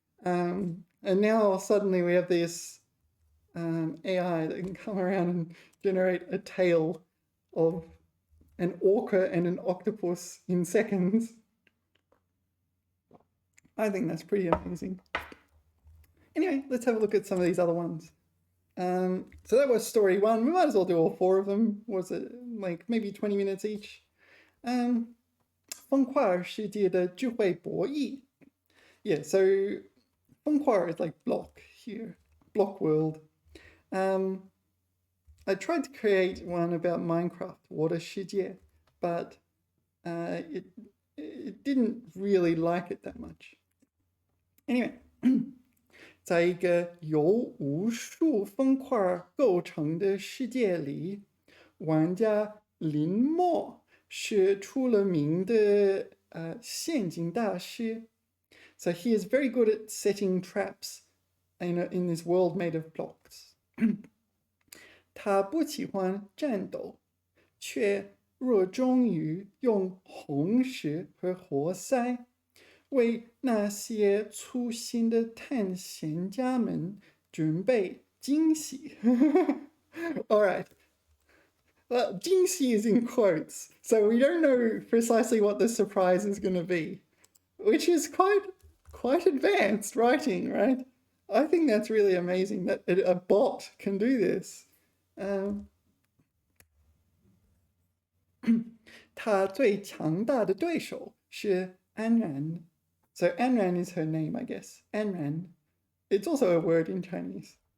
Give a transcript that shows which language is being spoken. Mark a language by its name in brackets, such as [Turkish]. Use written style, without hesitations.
[English] And now suddenly we have this AI that can come around and generate a tale of an orca and an octopus in seconds. I think that's pretty amazing. Anyway, let's have a look at some of these other ones. So that was story 1. We might as well do all 4 of them. Was it like maybe 20 minutes each? [Chinese] 方块儿世界的智慧博弈. [English] Yeah, so 方块儿 is like block here, block world. I tried to create one about Minecraft, 我的世界, but it didn't really like it that much. [Chinese] Anyway, 在一个由无数方块构成的世界里，玩家林默是出了名的陷阱大师. [English] So he is very good at setting traps in this world made of blocks. [Chinese] 他不喜欢战斗，却热衷于用红石和活塞为那些粗心的探险家们准备惊喜. [English] All right. Well, 惊喜 is in quotes, so we don't know precisely what the surprise is going to be, which is quite advanced writing, right? I think that's really amazing that a bot can do this. [Chinese] 他最强大的对手是安然. [English] So Anran is her name, I guess. Anran. It's also a word in Chinese.